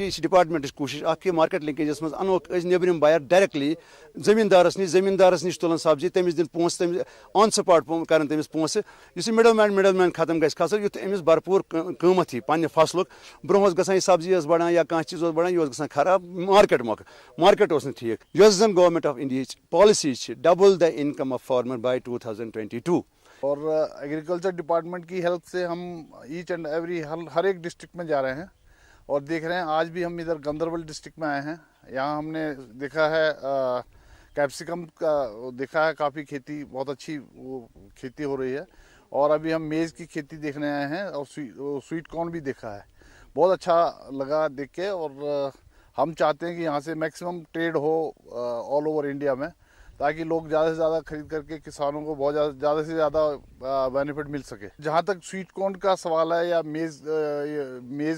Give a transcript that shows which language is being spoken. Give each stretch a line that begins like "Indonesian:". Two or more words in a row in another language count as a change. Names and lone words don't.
Kashmiri: یہِ چھِ ڈِپارٹمنٹٕچ کوٗشِش اکھ کہِ
English: market linkages
Kashmiri: منٛز اَنوکھ أسۍ نیبرِم بایر ڈایریکٹلی زٔمیٖندارس نِش تُلن سبزی تٔمِس دِنۍ پونٛسہٕ تٔمِس
English: on spot
Kashmiri: کرن تٔمِس پونٛسہٕ یُس یہِ
English: middle man
Kashmiri: ختم گژھِ کھسُن یُتھ أمِس بھرپوٗر قۭمَتھ یی پننہِ فصلُک برونٛہہ اوس گژھان یہِ سبزی ٲس بڑان یا کانٛہہ چیٖز اوس بڑان یہِ اوس گژھان خراب مارکیٹ اوس نہٕ ٹھیٖک یۄس زن گورمنٹ آف انڈیہٕچ پالسی چھِ
English: double the income of farmer by 2022
Urdu: اور ایگریکلچر ڈپارٹمنٹ کی ہیلپ سے ہم
English: each and every
Urdu: ہر ایک ڈسٹرکٹ میں جا رہے ہیں اور دیکھ رہے ہیں آج بھی ہم ادھر گاندربل ڈسٹرکٹ میں آئے ہیں یہاں ہم نے دیکھا ہے کیپسیکم کا دیکھا ہے کافی کھیتی بہت اچھی وہ کھیتی ہو رہی ہے اور ابھی ہم میز کی کھیتی دیکھنے آئے ہیں اور
English: sweet corn
Urdu: بھی دیکھا ہے بہت اچھا لگا دیکھ کے اور ہم چاہتے ہیں کہ یہاں سے
English: maximum trade
Urdu: ہو
English: all over India
Urdu: میں تاکہ لوگ زیادہ سے زیادہ خرید کر کے کسانوں کو بہت زیادہ سے زیادہ بینیفٹ مل سکے جہاں تک
English: sweet corn
Urdu: کا سوال ہے یا میز